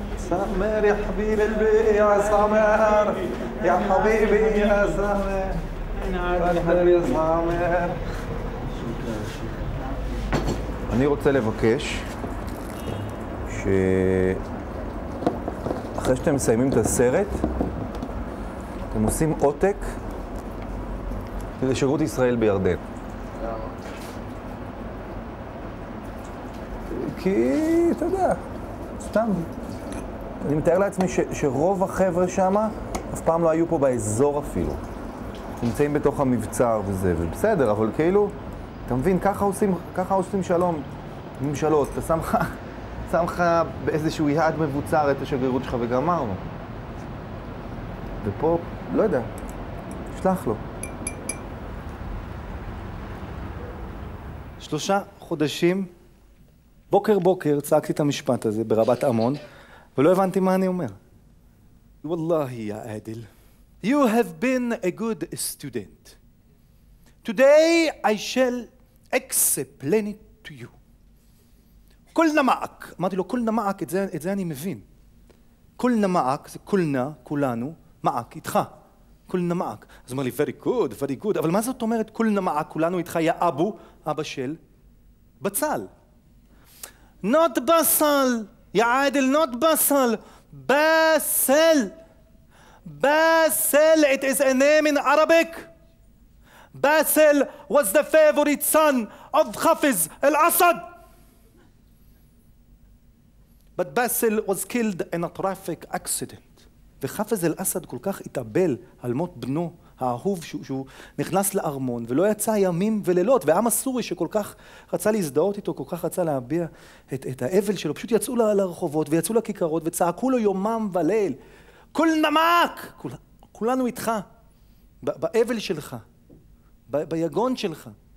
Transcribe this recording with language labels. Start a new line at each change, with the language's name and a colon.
Arabic: سامر يا حبيب قلبي يا سامر يا حبيبي يا سامر يا سامر.
Hebrew: אני רוצה לבקש שאחרי שאתם מסיימים את הסרט, אתם עושים עותק לשירות ישראל בירדן. כי, אתה יודע, סתם. אני מתאר לעצמי שרוב החבר'ה שם אף פעם לא היו פה באזור אפילו. נמצאים בתוך המבצר וזה, ובסדר, אבל כאילו, אתה מבין, ככה עושים שלום ממשלות. אתה שם לך באיזשהו יעד מבוצר את השגרירות שלך וגמרנו. ופה, לא יודע, שלח לו. 3 חודשים, בוקר צעקתי את המשפט הזה ברבת עמון, ולא הבנתי מה אני אומר.
Arabic: וואללה, יא עادل.
English: You have been a good student. Today I shall explain it to you.
Arabic: כולנה מעק.
Hebrew: אמרתי לו,
Arabic: כולנה מעק,
Hebrew: את זה אני מבין. כולנה מעק, זה כולנה, כולנו, מעק, איתך. כולנה מעק. אז הוא אומר לי,
English: very good,
Hebrew: אבל מה זאת אומרת
Arabic: כולנה מעק,
Hebrew: כולנו איתך, יא אבא של בצל.
English: Not basal, יא Adel, not basal, basal. Basel, it is a name in Arabic. Basel was the favorite son of Hafiz al-Assad. But Basel was killed in a traffic accident.
Hebrew: וחפז אל-אסד כל כך התאבל על מות בנו האהוב שהוא נכנס לארמון ולא יצא ימים ולילות, והעם הסורי שכל כך רצה להזדהות איתו, כל כך רצה להביע את האבל שלו, פשוט יצאו לרחובות ויצאו לכיכרות וצעקו לו יומם וליל,
Arabic: כולנה מעק,
Hebrew: כולנו איתך, באבל שלך, ביגון שלך.